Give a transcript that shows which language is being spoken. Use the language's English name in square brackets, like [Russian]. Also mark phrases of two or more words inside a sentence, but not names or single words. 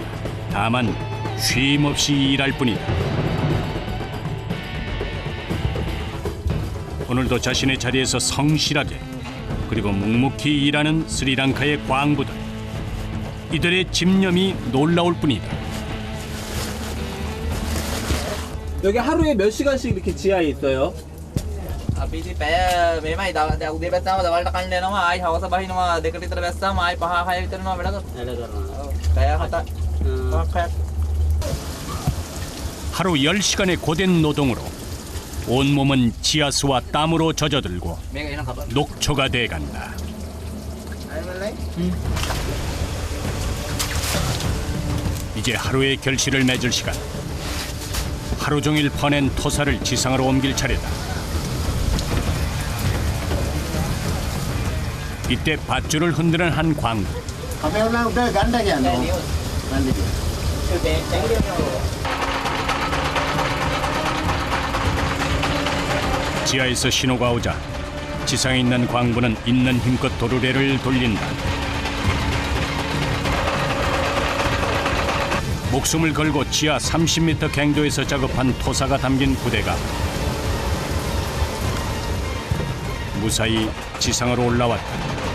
[Korean] 다만 쉼 없이 일할 뿐이다. 오늘도 자신의 자리에서 성실하게 그리고 묵묵히 일하는 스리랑카의 광부들. 이들의 집념이 놀라울 뿐이다. 여기 하루에 몇 시간씩 이렇게 지하에 있어요? [Sinhala] අපි ඉතින් පැය මෙහෙමයි දැන් උදේ බැස්සාම දවල්ට කන්න යනවා ආයි හවස බහිනවා දෙකට විතර බැස්සාම ආයි 5 6 විතර යනවා වැඩ කරනවා. පැය 7ක් [Korean] 하루 10시간의 고된 노동으로 온몸은 지하수와 땀으로 젖어들고 [Sinhala] මේක එන කප. [Korean] 녹초가 돼간다. 이제 하루의 결실을 맺을 시간. 하루 종일 퍼낸 토사를 지상으로 옮길 차례다. 이때 밧줄을 흔드는 한 광부. [Sinhala] අපේ උනා උඩ ගන්න කියන්නේ. ගන්න [Korean] 지하에서 신호가 오자 지상에 있는 광부는 있는 힘껏 도르래를 돌린다. 목숨을 걸고 지하 30m 갱도에서 작업한 토사가 담긴 부대가 무사히 지상으로 올라왔다.